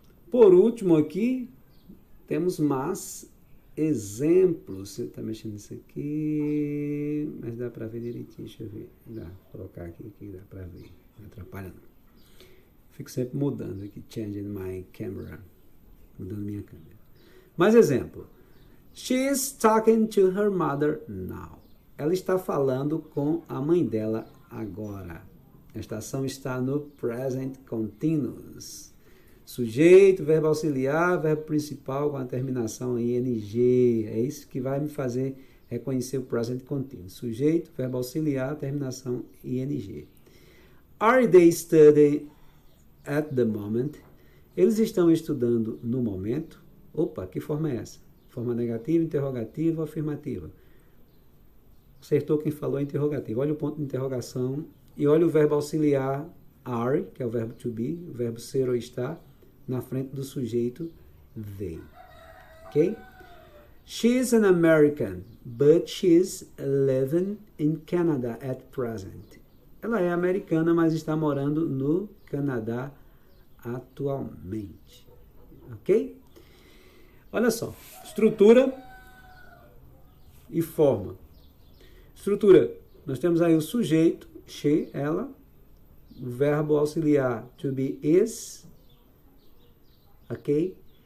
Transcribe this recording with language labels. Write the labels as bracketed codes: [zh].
[pt] Por último aqui, temos mais exemplos. Você está mexendo nisso aqui, mas dá para ver direitinho. Deixa eu ver. Dá, vou colocar aqui que dá para ver. Não atrapalha não. Fico sempre mudando aqui. [en] Changing my camera. [pt] Mudando minha câmera. Mais exemplo. [en] She is talking to her mother now. [pt] Ela está falando com a mãe dela agora. Esta ação está no present continuous. Sujeito, verbo auxiliar, verbo principal com a terminação em ing. É isso que vai me fazer reconhecer o present continuous. Sujeito, verbo auxiliar, terminação em ing. [en] Are they studying at the moment? [pt] Eles estão estudando no momento. Opa, que forma é essa? Forma negativa, interrogativa ou afirmativa? Acertou quem falou a interrogativa. Olha o ponto de interrogação e olha o verbo auxiliar are, que é o verbo to be, o verbo ser ou estar, na frente do sujeito they. Ok? [en] She's an American, but she's living in Canada at present. [pt] Ela é americana, mas está morando no Canadá atualmente. Ok? Olha só. Estrutura e forma. Estrutura, nós temos aí o sujeito, she, ela, o verbo auxiliar to be is, ok?